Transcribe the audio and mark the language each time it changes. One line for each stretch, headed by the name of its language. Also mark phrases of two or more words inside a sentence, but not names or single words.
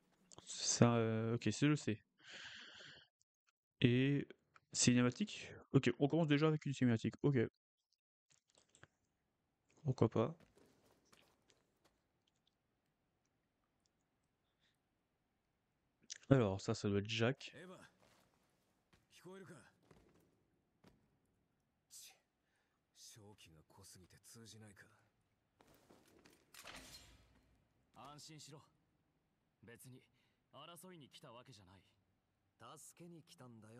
French: Ça, ok, c'est le C. Et cinématique? Ok, on commence déjà avec une cinématique. Ok, pourquoi pas. Alors, ça doit être Jack.
Japanese: エヴァ、聞こえるか。正気が濃すぎて通じないか。安心しろ。別に争いに来たわけじゃない。助けに来たんだよ。